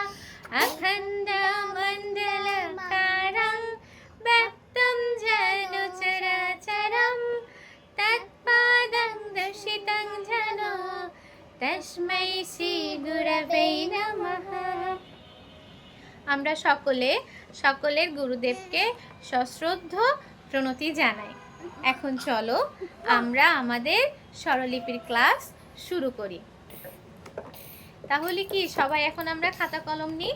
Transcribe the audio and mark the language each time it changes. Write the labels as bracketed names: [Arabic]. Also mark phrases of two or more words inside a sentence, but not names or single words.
[Sanskrit] अखण्डमण्डलकारं व्याप्तं येन चराचरं तत्पदं दर्शितं येन तस्मै श्रीगुरवे नमः। [Bangla] আমরা সকলের গুরুদেবকে সশ্রদ্ধ প্রণতি জানাই। এখন চলো আমরা আমাদের স্বরলিপির ক্লাস শুরু করি। তাহলে কি সবাই এখন আমরা খাতা কলম নিই।